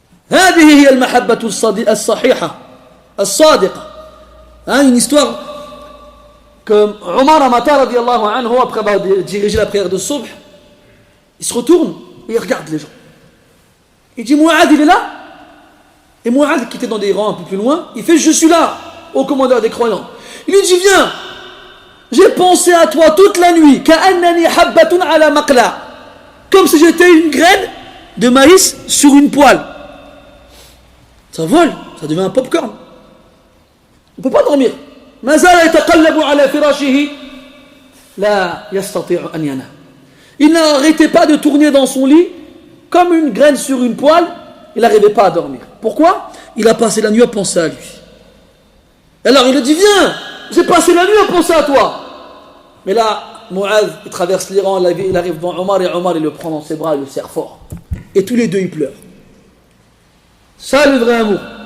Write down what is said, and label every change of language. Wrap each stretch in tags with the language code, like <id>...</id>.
<ar>هذه هي المحبة الصحيحة الصادقة.</ar> <fr>Une histoire que Omar Amata radiallahu anhu, après avoir dirigé la prière de Subh, il se retourne et il regarde les gens. Il dit Mouad il est là. Et Mouad qui était dans des rangs un peu plus loin, il fait je suis là, au commandeur des croyants. Il lui dit viens, j'ai pensé à toi toute la nuit,</fr> <ar>ka'annani habbatun ala maqla,</ar> <fr>comme si j'étais une graine de maïs sur une poêle. Ça vole, ça devient un popcorn. ne peut pas dormir.</fr> <ar>ما زال يتقلب على فراشه لا يستطيع أن ينام.</ar> <fr>Il n'arrêtait pas de tourner dans son lit comme une graine sur une poêle. Il n'arrivait pas à dormir. Pourquoi? Il a passé la nuit à penser à lui. Alors il a dit, viens, j'ai passé la nuit à penser à toi. Mais là, Mu'adh, il traverse l'Iran, il arrive devant Omar, et Omar, il le prend dans ses bras, il le serre fort. Et tous les deux, ils pleurent. Ça, le vrai amour.</fr>